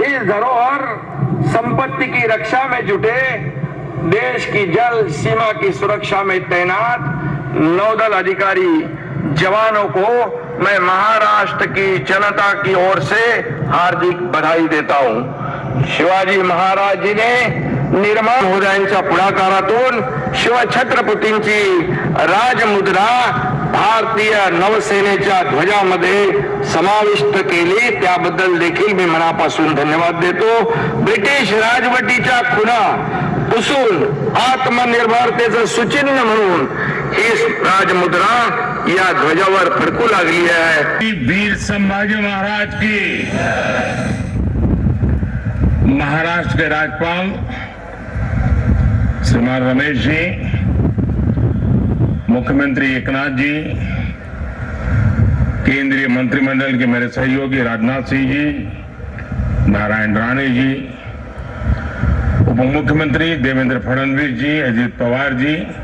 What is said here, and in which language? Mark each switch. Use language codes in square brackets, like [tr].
[hi] इस धरोहर संपत्ति की रक्षा में जुटे देश की जल सीमा की सुरक्षा में तैनात नौदल अधिकारी जवानों को मैं महाराष्ट्र की जनता की ओर से हार्दिक बधाई देता हूं। [mr] शिवाजी महाराज जी ने निर्माण महोदयांच्या पुढाकारातून शिवछत्रपतींची राजमुद्रा भारतीय नौसेनेच्या ध्वजामध्ये समाविष्ट केली, त्याबद्दल देखील मी मनापासून धन्यवाद देतो। ब्रिटिश राजवटीच्या खुणा पुसून आत्मनिर्भरतेचं सुचिन्ह म्हणून ही राजमुद्रा या ध्वजावर फडकू लागली आहे। [hi] वीर संभाजी महाराज की, महाराष्ट्र के राज्यपाल श्रीमान रमेश जी, मुख्यमंत्री एकनाथ जी, केंद्रीय मंत्रिमंडल के मेरे सहयोगी राजनाथ सिंह जी, नारायण राणे जी, उप मुख्यमंत्री देवेंद्र फडणवीस जी, अजित पवार जी,